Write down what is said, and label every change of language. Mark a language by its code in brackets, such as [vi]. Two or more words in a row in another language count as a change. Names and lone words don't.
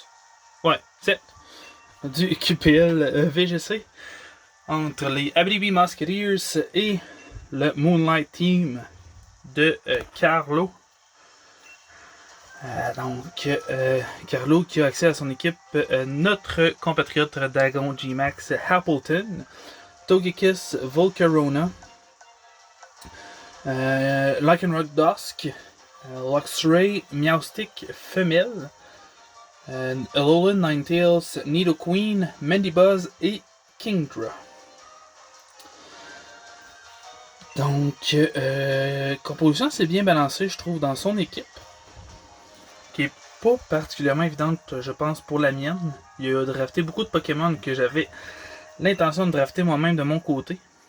[fr] Ouais, 7 du QPL VGC entre les Abitibi Musketeers et le Moonlight Team de Carlo. Carlo qui a accès à son équipe, notre compatriote Dagon G-Max Appleton, Togekiss Volcarona, Lycanroc Dusk, Luxray Meowstic femelle, Alolan Ninetales, Nidoqueen, Mandibuzz et Kingdra. Donc, composition assez bien balancée, je trouve, dans son équipe, qui est pas particulièrement évidente, je pense, pour la mienne. Il a drafté beaucoup de Pokémon que j'avais l'intention de drafter moi-même de mon côté.